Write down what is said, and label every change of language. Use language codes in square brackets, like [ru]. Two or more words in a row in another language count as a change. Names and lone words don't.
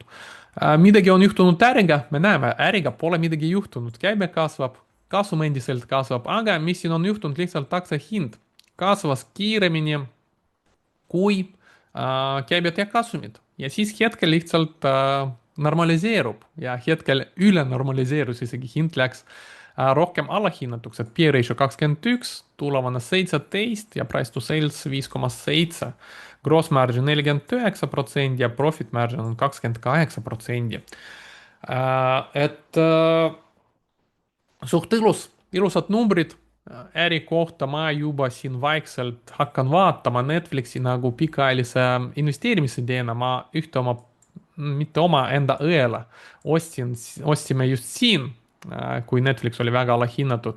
[et] Midagi on juhtunud äriga, me näeme, äriga pole midagi juhtunud, käibe kasvab, kasum endiselt kasvab, aga mis siin on juhtunud, lihtsalt aktsia hind kasvas kiiremini kui käibed ja kasumid ja siis hetkel lihtsalt normaliseerub ja hetkel üle normaliseerus, isegi hind läks rohkem allahinnatuks, et P ratio 21, tulevane 17 ja [en] price to sales [et] 5,7. [en] Gross margin 49% [et] ja [en] profit margin on 28%. [et] Et suht ilusad numbrid äri kohta ma juba siin vaikselt hakkan vaatama Netflixi nagu pikaajalise investeerimisideena, ma ühte oma, mitte oma enda õele ostsime just siin, kui Netflix oli väga alahinnatud.